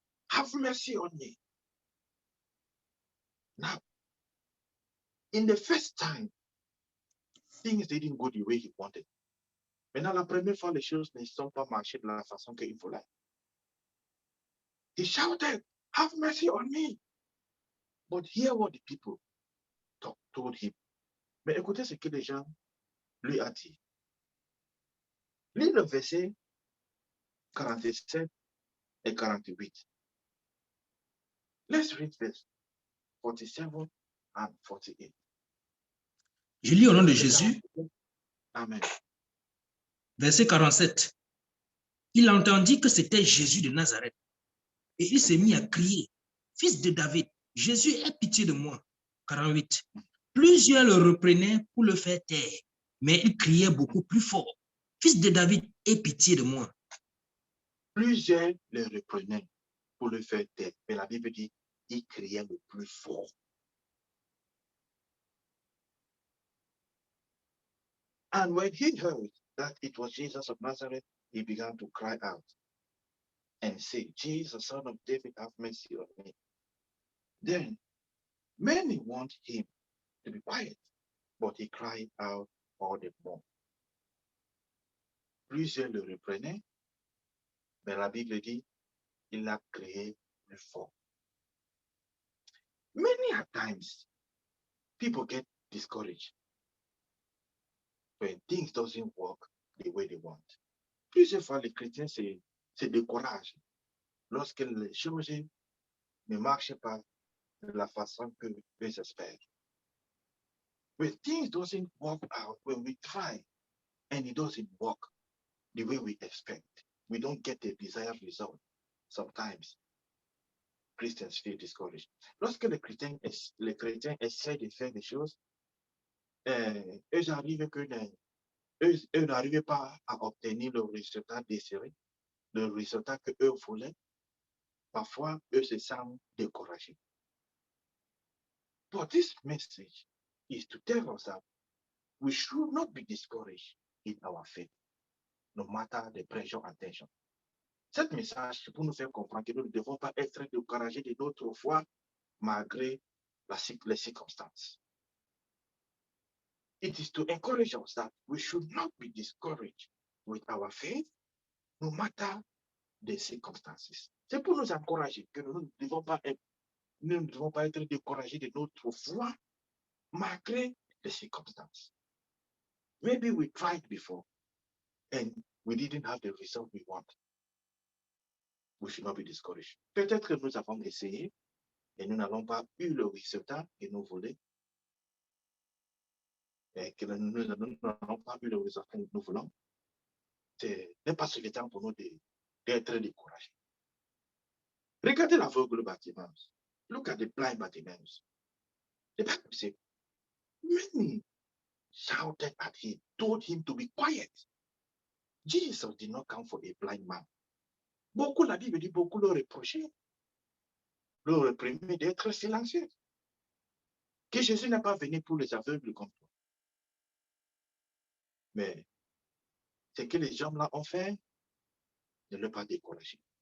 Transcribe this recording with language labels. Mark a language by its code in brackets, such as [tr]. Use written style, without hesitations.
[en] Have mercy on me. Now, in the first time, things didn't go the way he wanted. [fr] Maintenant, la première fois, les choses ne sont pas marchées de la façon qu'il voulait. [en] He shouted, have mercy on me. But hear what the people told him. [fr] Mais écoutez ce que les gens lui ont dit. Lis le verset 47 et 48. [en] Let's read verse 47 and 48. [fr] Je lis au nom de Jésus. Amen. Verset 47. Il entendit que c'était Jésus de Nazareth et il s'est mis à crier, fils de David, Jésus, aie pitié de moi. 48. Plusieurs le reprenaient pour le faire taire, mais il criait beaucoup plus fort, fils de David, aie pitié de moi. Plusieurs le reprenaient pour le faire taire, mais la Bible dit, il criait le plus fort. [en] And when he heard that it was Jesus of Nazareth, he began to cry out and say, Jesus, son of David, have mercy on me. Then many want him to be quiet, but he cried out all the more. [fr] Plusieurs le reprenaient, mais la Bible dit, il a crié plus fort. [en] Many a times, people get discouraged when things doesn't work the way they want. [fr] Plusieurs fois, les chrétiens se découragent lorsque les choses ne marchent pas de la façon que ils espèrent. [en] When things doesn't work out, when we try and it doesn't work the way we expect, we don't get the desired result. Sometimes Christians feel discouraged. [fr] Lorsque les chrétiens essaient de faire des choses eux arrivent que eux n'arrivaient pas à obtenir le résultat désiré, le résultat que eux voulaient. Parfois, eux se sentent découragés. [en] But this message is to tell us that we should not be discouraged in our faith, no matter the pressure and tension. [fr] Cet message, c'est pour nous faire comprendre que nous ne devons pas être découragés de notre foi malgré les circonstances. [en] It is to encourage us that we should not be discouraged with our faith, no matter the circumstances. [fr] C'est pour nous encourager que nous ne devons pas être découragés de notre foi malgré les circonstances. [en] Maybe we tried before and we didn't have the result we want. We should not be discouraged. [fr] Peut-être que nous avons essayé et nous n'avons pas eu le résultat que nous voulions. Et que nous n'avons pas eu le résultat que nous voulons. Ce n'est pas suffisant pour nous d'être découragés. Regardez l'aveugle Bartimaeus. [en] Look at the blind Bartimaeus. The Bible says, many shouted at him, told him to be quiet. Jesus did not come for a blind man. [fr] Beaucoup, la Bible dit, beaucoup le reprochaient, le réprimaient d'être silencieux. Que Jésus n'est pas venu pour les aveugles comme toi. Mais ce que les gens là ont fait, ne l'ont pas découragé.